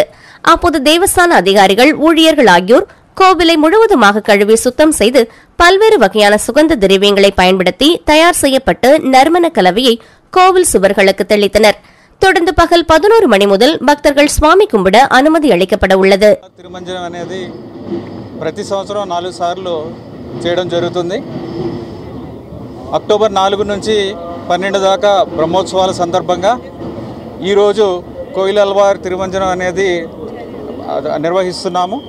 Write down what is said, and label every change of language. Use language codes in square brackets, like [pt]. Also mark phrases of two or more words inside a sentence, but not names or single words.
[ta] அப்போது தேவஸ்தான அதிகாரிகள், ஊழியர்கள் ஆகியோர் கோவிலை முழுவதுமாக கழுவி சுத்தம் செய்து பல்வேறு வகையான சுகந்த திரவியங்களை பயன்படுத்தி தயார் செய்யப்பட்டு நறுமண கலவையை கோவில் சுவர்களுக்கு தெளித்தனர். தொடர்ந்து பகல் 11 மணி முதல் பக்தர்கள் சுவாமி கும்பிட அனுமதி அளிக்கப்பட உள்ளது. [te] తిరుమంజనం అనేది ప్రతి సంవత్సరం 4 సార్లు చేయడం జరుగుతుంది. అక్టోబర్ 4 నుంచి 12 దాకా బ్రహ్మోత్సవాల సందర్భంగా ఈరోజు కోయిల్ ఆళ్వార్ తిరుమంజనం అనేది నిర్వహిస్తున్నాము.